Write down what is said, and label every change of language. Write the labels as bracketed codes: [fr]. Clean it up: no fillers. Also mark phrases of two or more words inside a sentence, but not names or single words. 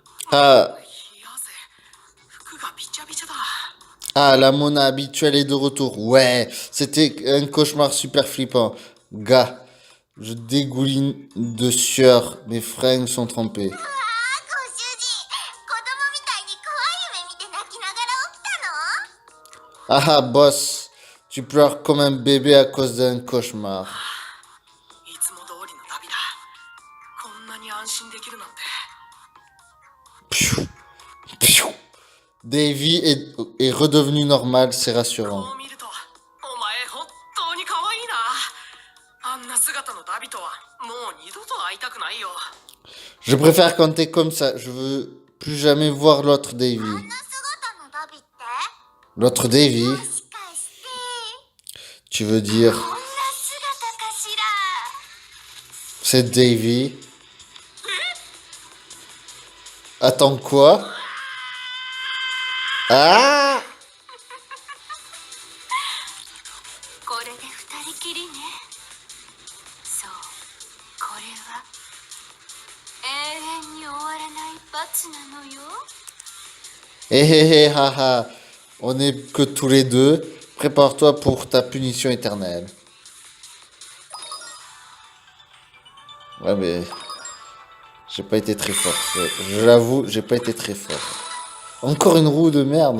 [fr] Ah, [ja] 冷やぜ。服がびちゃびちゃだ。 [fr] ah, la Mona habituelle est de retour. Ouais, c'était un cauchemar super flippant. Gars, je dégouline de sueur. Mes fringues sont trempées. [ja] ご主人、子供みたいに怖い夢見て泣きながら起きたの？ [fr] Ah ah, boss, tu pleures comme un bébé à cause d'un cauchemar. [ja] いつも通りの旅だ。こんなに安心できるなんて。 [fr] Pfiou, pfiou. Davy est redevenu normal, c'est [ja] こ [fr] rassurant. [ja] う見ると、お前本当に可愛いな。あんな姿のダビとはもう二度と会いたくないよ。 [fr] Je préfère quand t'es comme ça. Je veux plus jamais voir l'autre Davy. [ja] あんな姿のダビって？ [fr] L'autre Davy, [ja] もしかして [fr] tu veux dire [ja] こんな姿かしら？ [fr] c'est Davy. Attends quoi? Ah! [ja] これで二人きりね。そう、これは永遠に終わらない罰なのよ。 [fr] Hé hé hé haha. On est que tous les deux. Prépare-toi pour ta punition éternelle. Ouais mais j'ai pas été très fort. Je l'avoue, j'ai pas été très fort. Encore une roue de merde.